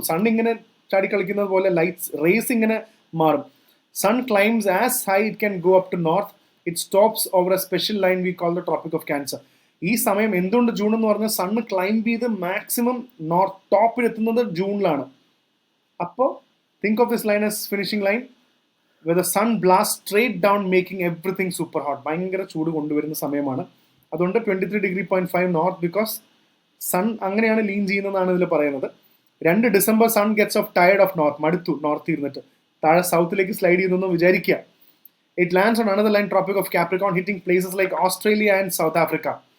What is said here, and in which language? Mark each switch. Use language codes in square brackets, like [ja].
[ml] Sun ഇങ്ങനെ ചാടി കളിക്കുന്നത് പോലെ ലൈറ്റ്സ് റേസ് ഇങ്ങനെ മാറും. [en] Sun climbs as high it can go up to north. It stops over a special line we call the Tropic of Cancer. [ml] ഈ സമയം എന്തുകൊണ്ട് ജൂൺ എന്ന് പറഞ്ഞാൽ സണ്ണ് ക്ലൈംബ് ചെയ്ത് മാക്സിമം നോർത്ത് ടോപ്പിൽ എത്തുന്നത് ജൂണിലാണ്. അപ്പോൾ [en] Think of this line as finishing line where the sun blasts straight down making everything super hot. [ml] ഭയങ്കര ചൂട് കൊണ്ടുവരുന്ന സമയമാണ്. അതുകൊണ്ട് 23.5 നോർത്ത്, ബിക്കോസ് സൺ അങ്ങനെയാണ് ലീൻ ചെയ്യുന്നതാണ് ഇതിൽ പറയുന്നത്. [en] 2 December sun gets off tired of north, [ml] മടുത്തു നോർത്ത് ഇരുന്നിട്ട് താഴെ സൗത്തിലേക്ക് സ്ലൈഡ് ചെയ്യുന്നു വിചാരിക്കുക. [en] It lands on another line, Tropic of Capricorn, hitting places like Australia and South Africa.